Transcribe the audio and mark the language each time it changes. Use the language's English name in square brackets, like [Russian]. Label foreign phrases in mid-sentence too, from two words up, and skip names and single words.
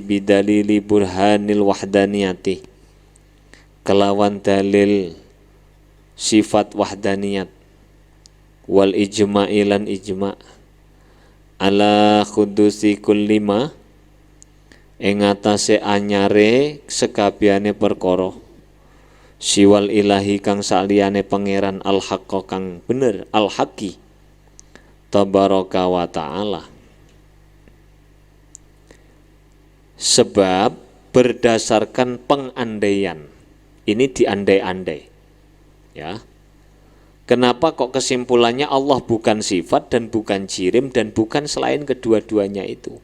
[Arabic] bidalili burhanil wahdaniyati [Javanese] kelawan dalil sifat wahdaniyat [Arabic] wal ijma'i lan ijma' ala khudusi kullima [Javanese] ing atase anyare sekabehane perkara [Arabic] siwal ilahi [Javanese] kang saliyane pangeran [Arabic] al haqqa [Javanese] kang bener [Arabic] al haqi tabaraka wa ta'ala [Indonesian] sebab berdasarkan pengandaian ini diandai-andai ya. Kenapa kok kesimpulannya Allah bukan sifat dan bukan jirim dan bukan selain kedua-duanya itu?